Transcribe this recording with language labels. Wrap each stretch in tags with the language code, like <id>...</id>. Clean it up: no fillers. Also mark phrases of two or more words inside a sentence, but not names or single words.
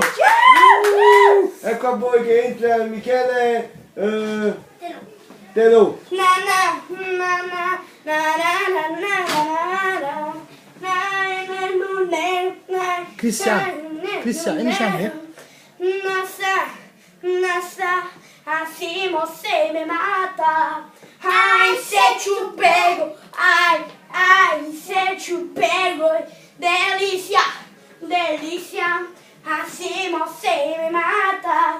<it>Si dice Ecco a voi che entra Michele Telò. Cristiano, iniziamo.</it> <pt>Nossa, assim você me mata. Ai, se te pego, ai, se te pego. Delícia, delícia, assim você me mata.</pt>